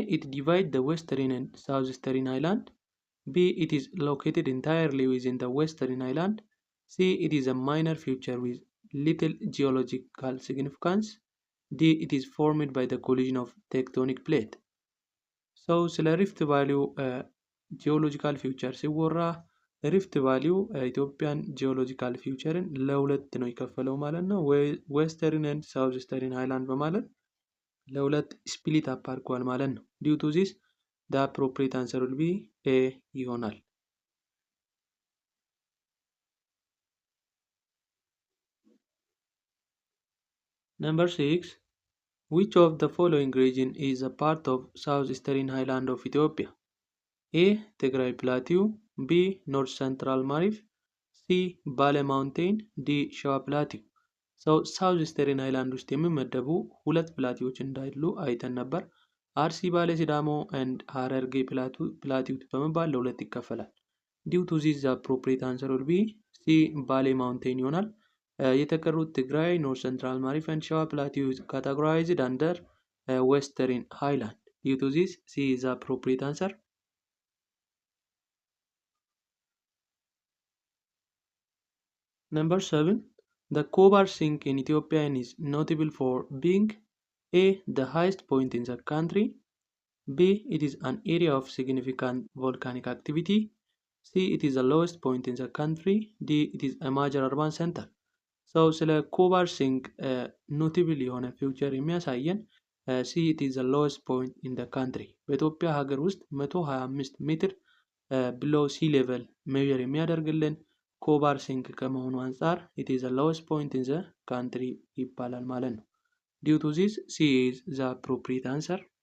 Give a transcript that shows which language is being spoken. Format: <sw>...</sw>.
<en>It divides the western and southeastern highland. B. It is located entirely within the western highland. C. It is a minor feature with little geological significance. D. It is formed by the collision of tectonic plate.</en> <am>So ስለ ሪፍት ቫሊዩ ጂኦሎጂካል ፊውቸር ሲወራ ሪፍት ቫሊዩ ኢትዮጵያን ጂኦሎጂካል ፊውቸርን ለሁለት ነው የከፈለው ማለት ነው። ዌስተርን ኤንድ ሳውዝ ስተርን ሃይላንድ በማለት ለሁለት ስፕሊት አፕ አድርጓል ማለት ነው። ዲው ቱ ዚስ</am> <en>the appropriate answer will be A</en> <am>ይሆናል።</am> <en>Number 6. Which of the following region is a part of southeastern highland of Ethiopia? A. Tigray Plateau, B. North Central Marif, C. Bale Mountain, D. Shawa Plateau.</en> <am>ሳውዝ ኢስተርን ሃይላንድ ውስጥ የሚመደቡ ሁለት ፕላቲዎች እንዳሉ አይተን ነበር። አርሲ ባሌ ሲዳሞ ኤንድ ሀረርጌ ፕላቲው በመባል ለሁለት ይከፈላል። ዲው ቱ ዚስ ዘ አፕሮፕሪየት አንሰር ዊል ቢ ሲ ባሌ ማውንቴን ይሆናል። የተቀሩት ትግራይ፣ ኖርት ሴንትራል ማሪፍ ኤንድ ሸዋ ፕላቲው ካታጎራይዝድ አንደር ዌስተርን ሃይላንድ። ዲው ቱ ዚስ ሲ ኢዝ ዘ አፕሮፕሪየት አንሰር።</am> <en>Number 7. The Kobar Sink in Ethiopia is notable for being A. The highest point in the country, B. It is an area of significant volcanic activity, C. It is the lowest point in the country, D. It is a major urban center.</en> <am>ስለ ኮባር ሲንክ ኖቴብል የሆነ ፊውቸር የሚያሳየን C.</am> <en>It is the lowest point in the country</en> <am>በኢትዮጵያ ሀገር ውስጥ 125 ሜትር</am> <en>below sea level</en> <am>ሜዥር የሚያደርግልን ኮባር ሲንክ ከመሆኑ አንጻር</am> <en>it is the lowest point in the country</en> <am>ይባላል ማለት ነው።</am> <en>Due to this, C is the appropriate answer.</en>